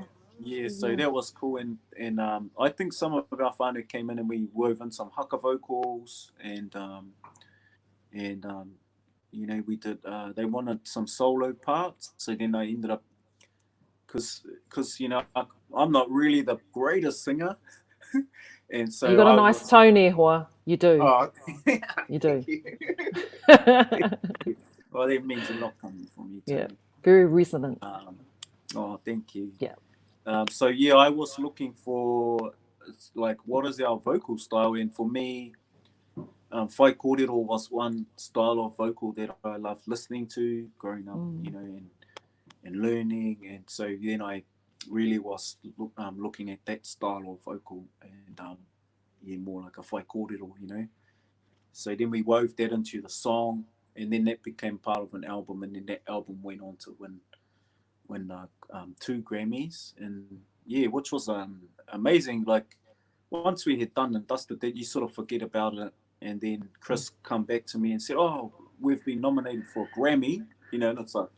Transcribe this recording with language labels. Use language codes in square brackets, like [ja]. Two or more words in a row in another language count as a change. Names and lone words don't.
[en] So that was cool, and I think some of our whānau came in and we wove in some haka vocals, and we did. They wanted some solo parts, so then I ended up because I'm not really the greatest singer, and so you got a I nice was. tone, [mi] e hoa. [en] You do. Oh, You do. Well, that means a lot coming from you, Yeah. Tony. Very resonant. Thank you. Yeah. So yeah, I was looking for like what is our vocal style, and for me, [mi] whai kōrero [en] was one style of vocal that I loved listening to growing up, and learning, and so then I really was looking at that style of vocal, and more like a [mi] whai kōrero. [en] So then we wove that into the song, and then that became part of an album, and then that album went on to win 2 Grammys, and which was amazing. Like once we had done and dusted that, you sort of forget about it, and then Chris come back to me and said, "Oh, we've been nominated for a Grammy," and it's like,